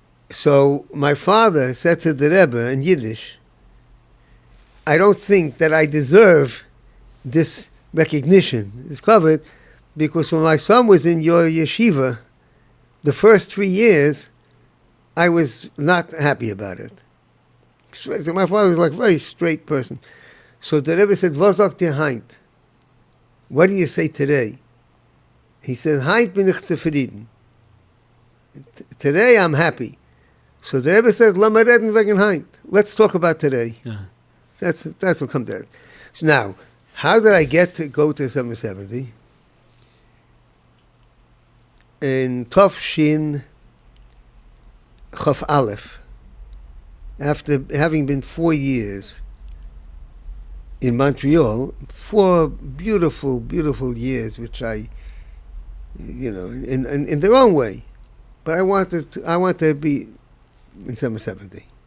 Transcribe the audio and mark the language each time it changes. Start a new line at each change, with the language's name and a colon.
English: So my father said to the Rebbe in Yiddish, I don't think that I deserve this recognition. It's covered because when my son was in your yeshiva, the first 3 years, I was not happy about it. So my father was like a very straight person. So the Rebbe said,
Yiddish: "Was sagt ihr heint?
English: What do you say today?" He said,
Yiddish: "Heint bin ich zufrieden.
English: Today I'm happy." So the Rebbe said,
Yiddish: "Lama reden wegen heint.
English: Let's talk about today." That's what comes there. So now, how did I get to go to 770? In Tov Shin Chof Aleph, after having been 4 years in Montreal, 4 beautiful, beautiful years, which I, in their own way, but I wanted to be in 770.